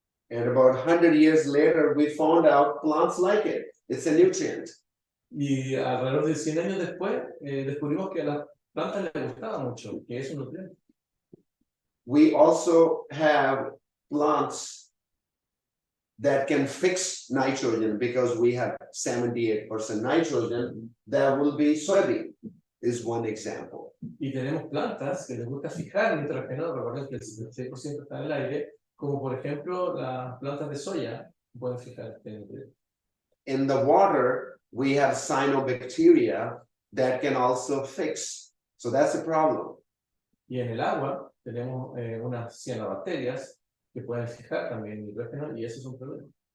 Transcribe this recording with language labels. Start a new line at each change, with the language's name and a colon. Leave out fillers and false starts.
English: And about 100 years later, we found out plants like it. It's a nutrient.
Spanish: Y alrededor de 100 años después, descubrimos que a las plantas les gustaba mucho, que es un nutriente.
English: We also have plants that can fix nitrogen because we have 78% nitrogen. That will be soybean, is one example.
Spanish: Y tenemos plantas que les gusta fijar nitrógeno, recuerden que el 76% está en el aire, como por ejemplo las plantas de soya pueden fijar este nutriente.
English: In the water, we have cyanobacteria that can also fix. So that's a problem.
Spanish: Y en el agua tenemos unas cianobacterias que pueden fijar también nitrógeno y eso es un problema.